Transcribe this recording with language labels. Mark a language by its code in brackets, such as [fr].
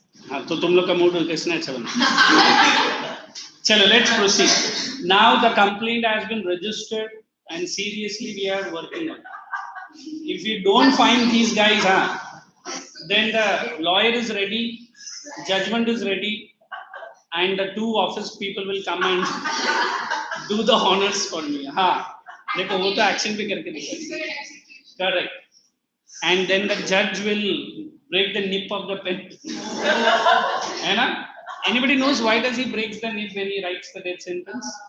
[hi] हाँ, तो तुम लोग का मूड किसने अच्छा बना? [en] चलो, let's proceed. Now the complaint has been registered and seriously we are working on it. If we don't find these guys, then the lawyer is ready, judgment is ready, and the 2 office people will come and do the honors for me. [hi] देखो वो तो action पे करके दिखाएंगे. [en] Correct. And then the judge will break the nip of the pen. [hi] है ना? [en] Anybody knows why does he breaks the nip when he writes the death sentence?